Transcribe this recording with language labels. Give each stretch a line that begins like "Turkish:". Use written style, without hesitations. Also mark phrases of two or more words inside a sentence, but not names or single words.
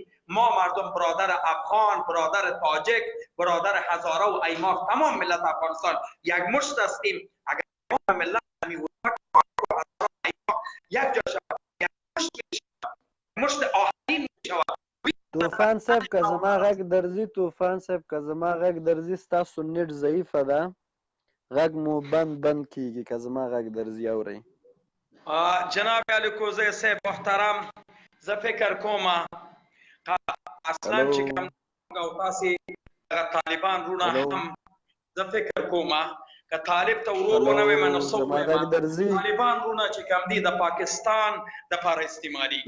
Persian: ما مردم برادر افغان، برادر تاجک، برادر هزاره و ایماق، تمام ملت افغانستان یک مشت هستیم. اگر ما ملت یک جا شود مشت آهنین شود.
Pashto: طوفان صاحب که زما غږ درځي طوفان صاحب که زما غږ درځي ستاسو نیټ ضعیفه ده غږ مو بند کیږي که زما غږ درځي اورئ. جناب علي کوزی صاحب محترم زه فکر کوم اصلا چې کوم او تاسې طالبان رونه هم زه فکر کوم که طالب ته ورور ونه ویم نو څه طالبان رونه چې کوم دي د پاکستان دپاره استعمالیږي.